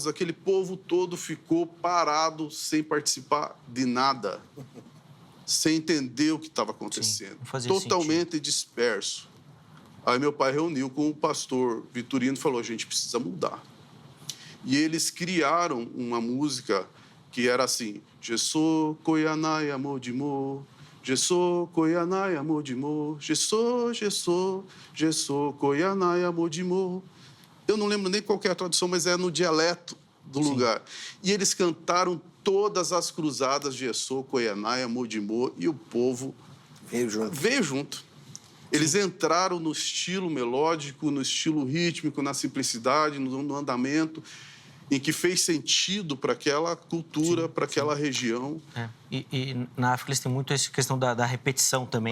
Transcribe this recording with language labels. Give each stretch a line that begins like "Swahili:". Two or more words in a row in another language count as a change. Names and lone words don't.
Portuguese: Aquele povo todo ficou parado, sem participar de nada, sem entender o que estava acontecendo. Sim, totalmente disperso. Aí meu pai reuniu com o pastor Vitorino e falou, a gente precisa mudar. E eles criaram uma música que era assim, Jesu koyanai amodimo, Jesu koyanai amodimo, Jesu, Jesu, Jesu koyanai amodimo. Eu não lembro nem qual que é a tradução, mas é no dialeto do lugar. E eles cantaram todas as cruzadas de Jesu koyanai amodimo e o povo veio junto. Eles entraram no estilo melódico, no estilo rítmico, na simplicidade, no andamento, em que fez sentido para aquela cultura, para aquela região. E na África eles têm muito essa questão da repetição também.